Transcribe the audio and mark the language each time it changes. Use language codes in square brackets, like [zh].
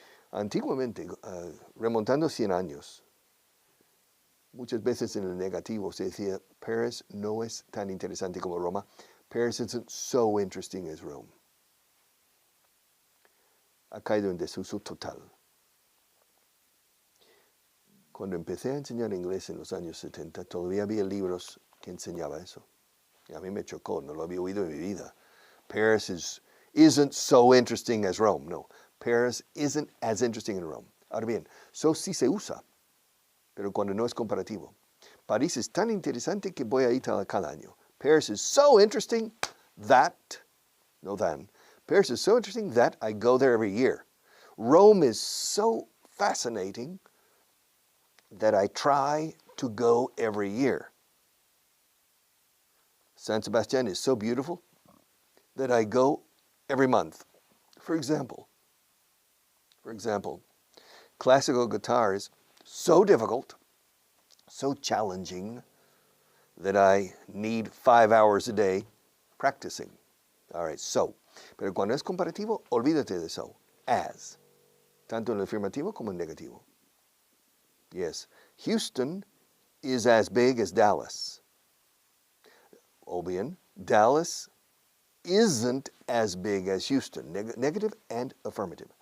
[es] Antiguamente, remontando 100 años, muchas veces en el negativo se decía, Paris no es tan interesante como Roma. [en] Paris isn't so interesting as Rome. [es] Ha caído en desuso total. Cuando empecé a enseñar inglés en los años 70, todavía había libros que enseñaba eso. Y a mí me chocó, no lo había oído en mi vida. [en] Paris isn't so interesting as Rome. No, Paris isn't as interesting as Rome. [es] Ahora bien, so sí se usa, pero cuando no es comparativo. París es tan interesante que voy a ir cada año. [en] Paris is so interesting that, no than, Paris is so interesting that I go there every year. Rome is so fascinating that I try to go every year. San Sebastian is so beautiful that I go every month. For example, classical guitar is so difficult, so challenging, that I need 5 hours a day practicing. All right, so. [es] Pero cuando es comparativo, olvídate de so. As. Tanto en el afirmativo como en el negativo. [en] Yes, Houston is as big as Dallas. [es] O bien, [en] Dallas isn't as big as Houston. Negative and affirmative.